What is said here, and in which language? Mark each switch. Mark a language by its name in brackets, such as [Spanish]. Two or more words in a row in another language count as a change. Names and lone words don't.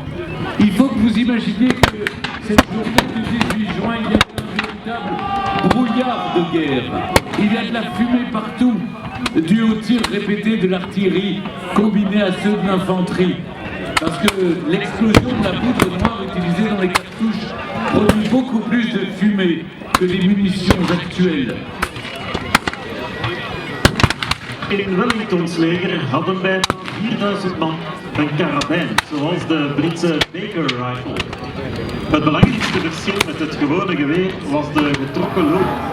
[French] Il faut que vous imaginiez que cette journée du 18 juin, il y a un véritable brouillard de guerre. Il y a de la fumée partout, due aux tirs répétés de l'artillerie combinés à ceux de l'infanterie. Parce que l'explosion de la poudre noire utilisée dans les cartouches produit beaucoup plus de fumée que les munitions actuelles. [Dutch] In Wellingtons leger hadden bijna 4000 man een karabijn, zoals de Britse Baker Rifle. Het belangrijkste verschil met het gewone geweer was de getrokken loop.